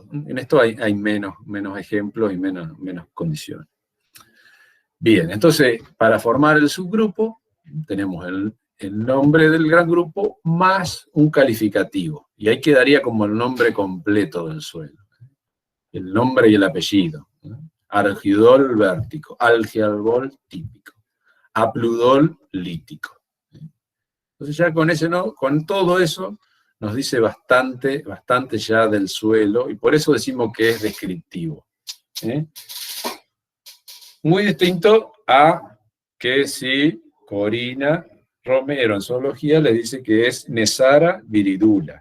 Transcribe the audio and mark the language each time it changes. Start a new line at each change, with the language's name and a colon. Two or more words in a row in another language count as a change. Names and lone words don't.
Spanish: En esto hay menos ejemplos y menos condiciones. Bien, entonces, para formar el subgrupo, tenemos el nombre del gran grupo más un calificativo. Y ahí quedaría como el nombre completo del suelo. El nombre y el apellido. Argidol vértico, algialbol típico, apludol lítico. Entonces ya con todo eso nos dice bastante ya del suelo, y por eso decimos que es descriptivo. Muy distinto a que si Corina Romero en zoología le dice que es Nesara viridula.